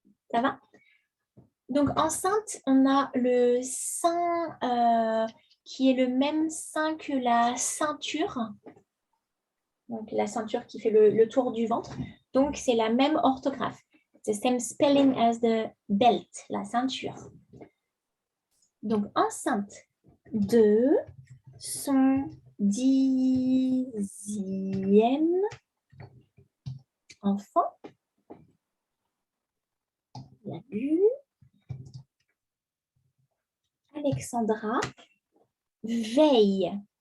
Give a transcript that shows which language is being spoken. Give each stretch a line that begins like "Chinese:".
French: Ça va? Donc, enceinte, on a le sein qui est le même sein que la ceinture. Donc, la ceinture qui fait le tour du ventre. Donc, c'est la même orthographe.
English: The same spelling as the belt, la ceinture.
French: Donc, enceinte de son 10e enfant. Il y a eu Alexandra veille.